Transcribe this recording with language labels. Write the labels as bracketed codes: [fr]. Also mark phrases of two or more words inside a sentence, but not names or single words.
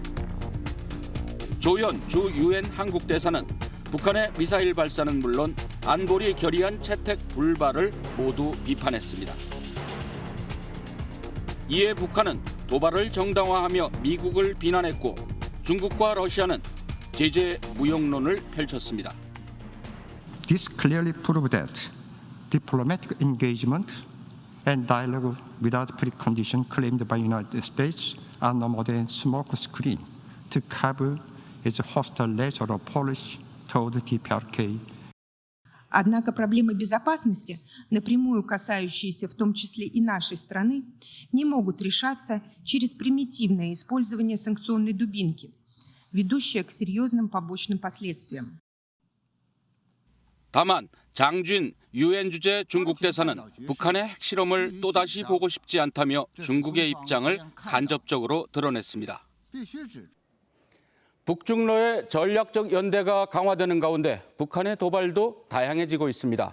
[ko] 조현 주 유엔 한국 대사는 북한의 미사일 발사는 물론 안보리 결의안 채택 불발을 모두 비판했습니다. 이에 북한은 도발을 정당화하며 미국을 비난했고 중국과 러시아는 제재 무용론을 펼쳤습니다. [en] This clearly proved that diplomatic engagement and dialogue without precondition claimed by the United States are no more than smoke screen to cover its hostile nature of policy toward DPRK. [ru] Однако проблемы безопасности, напрямую касающиеся в том числе и нашей страны, не могут решаться через примитивное использование санкционной дубинки, ведущее к серьезным побочным последствиям. [ko] 다만 장준 유엔 주재 중국 대사는 북한의 핵실험을 또다시 보고 싶지 않다며 중국의 입장을 간접적으로 드러냈습니다. 북중러의 전략적 연대가 강화되는 가운데 북한의 도발도 다양해지고 있습니다.